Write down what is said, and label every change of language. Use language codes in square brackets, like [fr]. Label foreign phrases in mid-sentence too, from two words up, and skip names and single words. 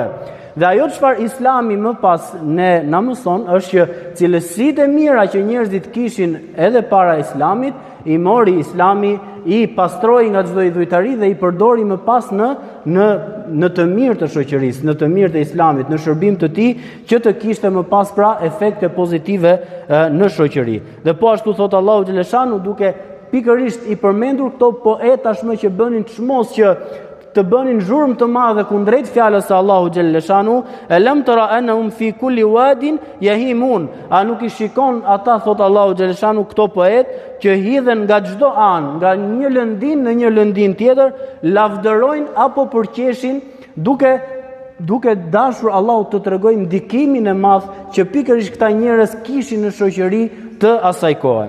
[sq] Dhe ajo çfarë Islami më pas na mëson është që cilësitë e mira që njerëzit kishin edhe para Islamit, i mori Islami, i pastroi nga çdo idhujtari dhe i përdori më pas në të mirë të shoqërisë, në të mirë të Islamit, në shërbim të tij që të kishte më pas pra efekte pozitive në shoqëri. Dhe po ashtu thot Allahu xhaleshanu duke pikërisht i përmendur këto poet tashmë që bënin çmos që të bënin zhurmë të madhe kundrejt fjalës së Allahu [ar] جل شأنه, ألم تر أنهم في كل واد يهيمون. [sq] A nuk i shikon ata, thot Allahu [ar] جل شأنه, [sq] këto poet që hidhen nga çdo anë, nga një lëndin në një lëndin tjetër, lavdërojnë apo përqeshin duke dashur Allahu të tregojë ndikimin e madh që pikërisht këta njerëz kishin në shoqëri të asaj kohe.